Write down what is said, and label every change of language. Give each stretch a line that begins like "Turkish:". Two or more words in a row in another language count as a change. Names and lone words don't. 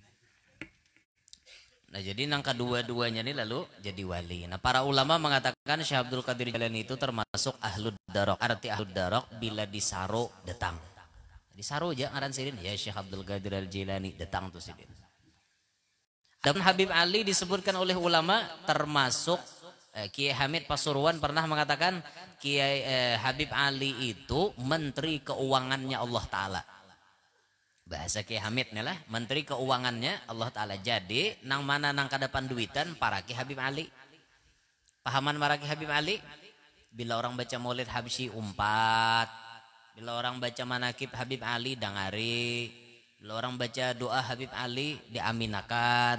Banjar: Nah, jadi nang kedua-duanya nih lalu jadi wali.
Indonesian: Nah, para ulama mengatakan Syekh Abdul Qadir Jailani itu termasuk
Arabic: ahlud darok.
Banjar: Arti
Arabic: ahlud darok
Banjar: bila disaro datang. Disaro aja ngaran sidin ya Syekh Abdul Qadir Al Jailani datang tuh sidin.
Indonesian: Dan Habib Ali disebutkan oleh ulama termasuk Kiai Hamid Pasuruan pernah mengatakan Kiai Habib Ali itu menteri keuangannya Allah Ta'ala. Bahasa Kiai Hamid nih lah, menteri keuangannya Allah Ta'ala.
Banjar: Jadi nang mana nang kadapan duitan para Kiai Habib Ali. Pahaman para Kiai Habib Ali? Bila orang baca maulid Habsyi umpat, bila orang baca manakib Habib Ali dangari, bila orang baca doa Habib Ali diaminakan.